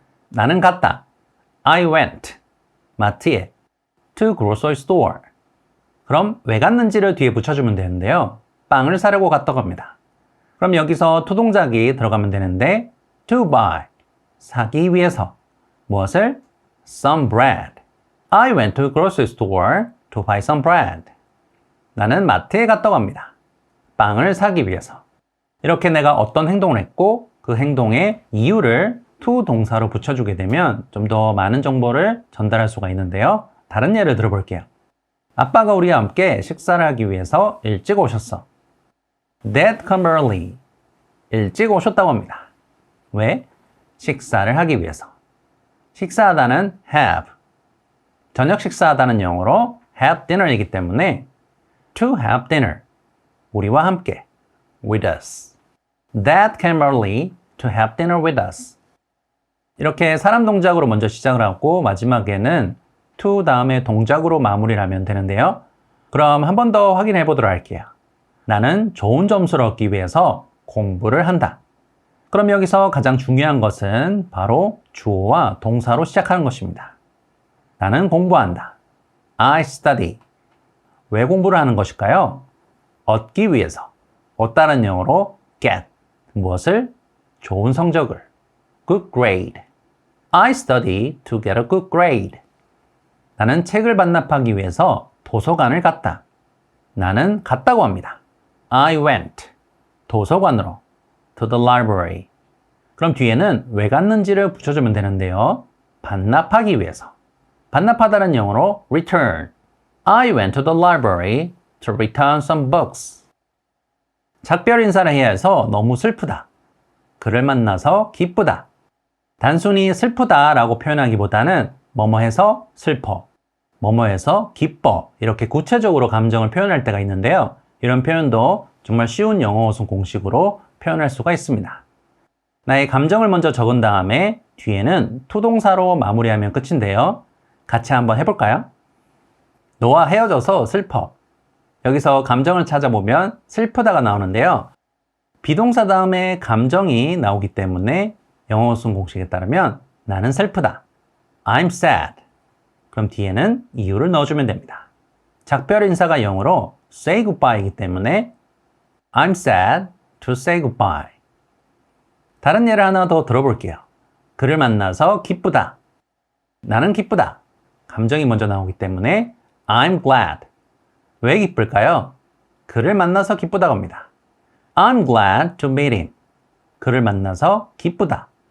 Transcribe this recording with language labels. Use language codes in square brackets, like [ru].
[ko] 나는 갔다. [en] I went. [ko] 마트에. [en] To grocery store. [ko] 그럼 왜 갔는지를 뒤에 붙여주면 되는데요. 빵을 사려고 갔다고 합니다. 그럼 여기서 to 동작이 들어가면 되는데 [en] to buy. [ko] 사기 위해서. 무엇을? [en] Some bread. I went to grocery store to buy some bread. [ko] 나는 마트에 갔다고 합니다. 빵을 사기 위해서. 이렇게 내가 어떤 행동을 했고 그 행동의 이유를 to 동사로 붙여주게 되면 좀 더 많은 정보를 전달할 수가 있는데요. 다른 예를 들어볼게요. 아빠가 우리와 함께 식사를 하기 위해서 일찍 오셨어. [en] Dad come early. [ko] 일찍 오셨다고 합니다. 왜? 식사를 하기 위해서. 식사하다는 have. 저녁 식사하다는 영어로 have dinner이기 때문에 [en] to have dinner. [ko] 우리와 함께. [en] With us. Dad came early to have dinner with us. [ko] 이렇게 사람 동작으로 먼저 시작을 하고 마지막에는 to 다음에 동작으로 마무리를 하면 되는데요. 그럼 한 번 더 확인해 보도록 할게요. 나는 좋은 점수를 얻기 위해서 공부를 한다. 그럼 여기서 가장 중요한 것은 바로 주어와 동사로 시작하는 것입니다. 나는 공부한다. [en] I study. [ko] 왜 공부를 하는 것일까요? 얻기 위해서. 얻다는 영어로 get. 무엇을? 좋은 성적을. [en] Good grade. I study to get a good grade. [ko] 나는 책을 반납하기 위해서 도서관을 갔다. 나는 갔다고 합니다. I went. 도서관으로. [en] To the library. [ko] 그럼 뒤에는 왜 갔는지를 붙여주면 되는데요. 반납하기 위해서. 반납하다는 영어로 return. [en] I went to the library to return some books. [ko] 작별 인사를 해야 해서 너무 슬프다. 그를 만나서 기쁘다. 단순히 슬프다라고 표현하기보다는 뭐뭐해서 슬퍼, 뭐뭐해서 기뻐 이렇게 구체적으로 감정을 표현할 때가 있는데요. 이런 표현도 정말 쉬운 영어 어순 공식으로 표현할 수가 있습니다. 나의 감정을 먼저 적은 다음에 뒤에는 to 동사로 마무리하면 끝인데요. 같이 한번 해볼까요? 너와 헤어져서 슬퍼. 여기서 감정을 찾아보면 슬프다가 나오는데요. 비동사 다음에 감정이 나오기 때문에 영어 어순 공식에 따르면 나는 슬프다. [en] I'm sad. [ko] 그럼 뒤에는 이유를 넣어주면 됩니다. 작별 인사가 영어로 [en] say goodbye이기 때문에 I'm sad to say goodbye. [ko] 다른 예를 하나 더 들어볼게요. 그를 만나서 기쁘다. 나는 기쁘다. 감정이 먼저 나오기 때문에 [en] I'm glad. [ko] 왜 기쁠까요? 그를 만나서 기쁘다고 합니다. [en] I'm glad to meet him. [ko] 그를 만나서 기쁘다.